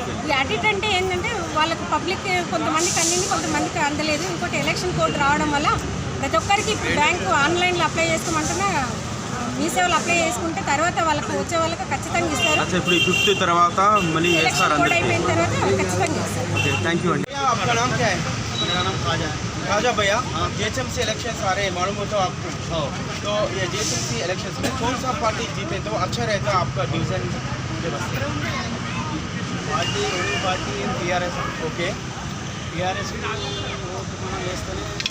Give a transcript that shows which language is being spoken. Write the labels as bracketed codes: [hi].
[te] ఈ అటు ఇటు అంటే ఏంటంటే వాళ్ళకు పబ్లిక్ కొంతమందికి అందింది, కొంతమందికి అందలేదు. ఇంకోటి ఎలక్షన్ కోడ్ రావడం వల్ల ప్రతి ఒక్కరికి బ్యాంకు ఆన్లైన్లో అప్లై చేసుకోమంటున్నా మీ సేవలు అప్లై చేసుకుంటే తర్వాత వాళ్ళకు వచ్చే వాళ్ళకి ఖచ్చితంగా ఇస్తారు. ఇప్పుడు 5th తర్వాత మళ్ళీ ఎలక్షన్ కోడ్ అయిపోయిన తర్వాత ఖచ్చితంగా ఇస్తారు. [en] okay, thank you [hi] अंडी। आपका नाम क्या है? मेरा नाम खाजा है। राजा भैया, जीएचएमसी इलेक्शंस आ रहे हैं, मालूम हो तो आपको? तो ये जीएचएमसी इलेक्शंस में कौन सा पार्टी जीते तो अच्छा रहता आपका डिवीजन मुझे बताइए। Party ruling party TRS. [en] okay, [te] TRS మనం వేస్తేనే